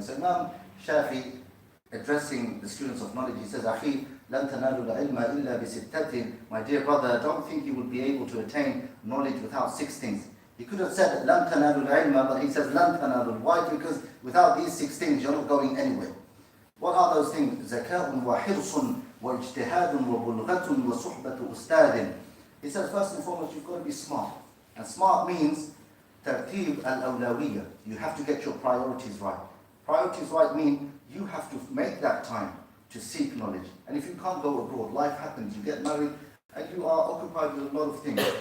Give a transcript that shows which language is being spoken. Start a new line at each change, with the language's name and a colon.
English: So Imam Shafi, addressing the students of knowledge, he says,
Arabic: "Akhi, lan tanalu al-ilma illa bi sittatin."
English: My dear brother, don't think you will be able to attain knowledge without 6 things. He could have said,
Arabic: "Lan tanalu al-ilma,"
English: but he says,
Arabic: "Lan tanalu."
English: Why? Because without these 6 things, you're not going anywhere. What are those things?
Arabic: ذكاء وحرص واجتهاد وبلغة وصحبة أستاذ.
English: He says, first and foremost, you've got to be smart. And smart means
Arabic: ترتيب الأولوية.
English: You have to get your priorities right. Priorities right mean you have to make that time to seek knowledge. And if you can't go abroad, life happens, you get married, and you are occupied with a lot of things.